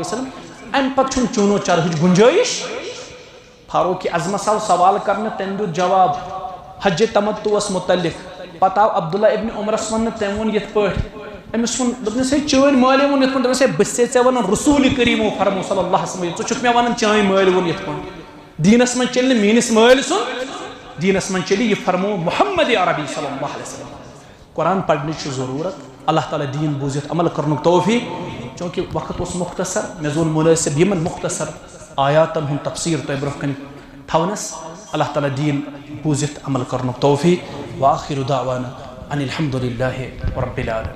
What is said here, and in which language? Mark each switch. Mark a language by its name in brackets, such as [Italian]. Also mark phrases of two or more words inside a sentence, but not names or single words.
[Kashmiri] وسلم امہ پتہٕ چھُنہٕ چوٗنو چرہٕچ گُنجٲیش فاروق اعظمس آو سوال کرنہٕ تٔمۍ دیُت جواب حج تمتُعس متعلق پتہٕ آو عبداللہ ابن عمرس وننہٕ تٔمۍ ووٚن یِتھ پٲٹھۍ أمِس ووٚن دوٚپنس ہے چٲنۍ مٲلۍ ووٚن یِتھ پٲٹھۍ دوٚپنس ہے بہٕ چھُسے ژےٚ ونان رسول کریمو فرمو [Arabic] صلی اللہ علیہ وسلم [Kashmiri] ژٕ چھُکھ مےٚ ونان چٲنۍ مٲلۍ ووٚن یِتھ پٲٹھۍ دیٖنس منٛز چلہِ نہٕ میٲنِس مٲلۍ سُنٛد دیٖنس منٛز چلہِ یہِ فرمو محمد عربی [Arabic] صلی اللہ علیہ وسلم [Kashmiri] قرآن پرنٕچ چھِ ضروٗرت اللہ تعالیٰ دیٖن بوٗزِتھ عمل کرنُک توفیق چوٗنکہِ وقت اوس مختصر مےٚ زون مُنٲسِب یِمن مختصر آیاتن ہُنٛد تفسیٖر تۄہہِ برونٛہہ کَنہِ تھاونس اللہ تعالیٰ دیٖن بوٗزِتھ عمل کرنُک توفیق [Arabic] وآخر دعوانا ان الحمد للہ رب العالمین.